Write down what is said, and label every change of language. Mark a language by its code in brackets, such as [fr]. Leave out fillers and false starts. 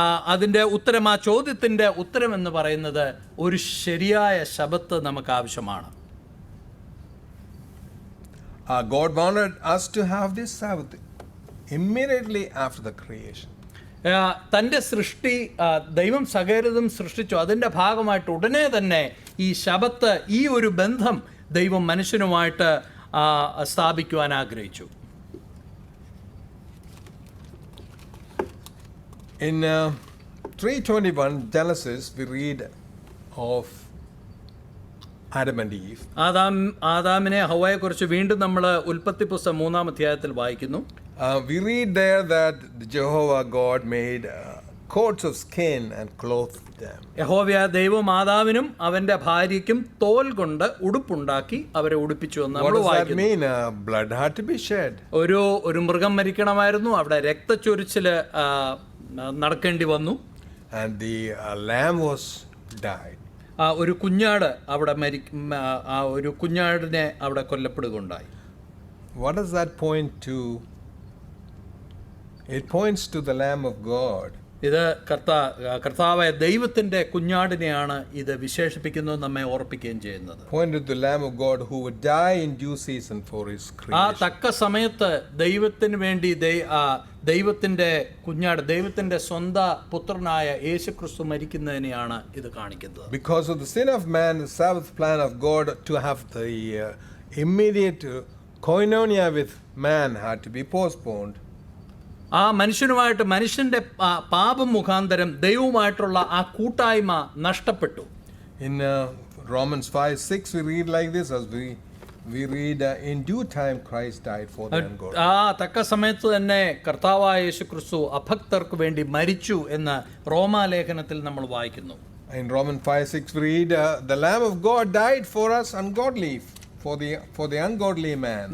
[ml] അതിൻ്റെ ഉത്തരം, ആ ചോദ്യത്തിൻ്റെ ഉത്തരം എന്ന് പറയുന്നത് ഒരു ശരിയായ ശബത്ത് നമുക്ക് ആവശ്യമാണ്. [en] God wanted us to have this Sabbath immediately after the creation. [ml] തൻ്റെ സൃഷ്ടി ദൈവം സകലതും സൃഷ്ടിച്ചു, അതിൻ്റെ ഭാഗമായിട്ട് ഉടനെ തന്നെ ഈ ശബത്ത്, ഈ ഒരു ബന്ധം ദൈവം മനുഷ്യനുമായിട്ട് സ്ഥാപിക്കുവാൻ ആഗ്രഹിച്ചു. [en] In 3:21 Genesis, we read of Adam and Eve. [ml] ആദാമിനെ ഹവ്വയെ കുറിച്ച് വീണ്ടും നമ്മൾ ഉൽപ്പത്തി പുസ്തകം 3-ാം അധ്യായത്തിൽ വായിക്കുന്നു. [en] We read there that Jehovah God made coats of skin and clothed them. [ml] യഹോവയായ ദൈവം ആദാമിനും അവന്റെ ഭാര്യയ്ക്കും തോൽ കൊണ്ട് ഉടുപ്പുണ്ടാക്കി അവരെ ഉടുപ്പിച്ചു എന്ന് [en] What [ml] നമ്മൾ [en] does that [ml] വായിക്കുന്നു. [en] mean? Blood had to be shed. [ml] ഒരു മൃഗം മരിക്കണമായിരുന്നു, അവിടെ രക്തച്ചൊരിച്ചില് നടക്കേണ്ടി വന്നു. [en] And the lamb was died. [ml] ഒരു കുഞ്ഞാട് അവിടെ ഒരു കുഞ്ഞാടിനെ അവിടെ കൊല്ലപ്പെടുകയുണ്ടായി. [en] What does that point to? It points to the Lamb of God. [ml] ഇത് കർത്താവായ ദൈവത്തിന്റെ കുഞ്ഞാടിനെയാണ് ഇത് വിശേഷിപ്പിക്കുന്നത്, നമ്മെ ഓർപ്പിക്കുകയും ചെയ്യുന്നത്. [en] Point to the Lamb of God who would die in due season for His [ml] ആ [en] creation. [ml] തക്ക സമയത്ത് ദൈവത്തിന് വേണ്ടി ദൈവത്തിന്റെ കുഞ്ഞാട്, ദൈവത്തിന്റെ സ്വന്തം പുത്രനായ യേശുക്രിസ്തു മരിക്കുന്നതിനെയാണ് ഇത് കാണിക്കുന്നത്. [en] Because of the sin of man, the Sabbath plan of God to have the immediate koinonia with man had to be postponed. [ml] ആ മനുഷ്യനുമായിട്ട്, മനുഷ്യന്റെ പാപം മുഖാന്തരം ദൈവവുമായിട്ടുള്ള ആ കൂട്ടായ്മ നഷ്ടപ്പെട്ടു. [en] In Romans 5:6 we read like this, as we read, in due time Christ died for the ungodly. [ml] ആ തക്ക സമയത്ത് തന്നെ കർത്താവായ യേശുക്രിസ്തു അഭക്തർക്ക് വേണ്ടി മരിച്ചു എന്ന് റോമാലേഖനത്തിൽ നമ്മൾ വായിക്കുന്നു. [en] In Romans 5:6 we read, the Lamb of God died for us ungodly, for the ungodly man.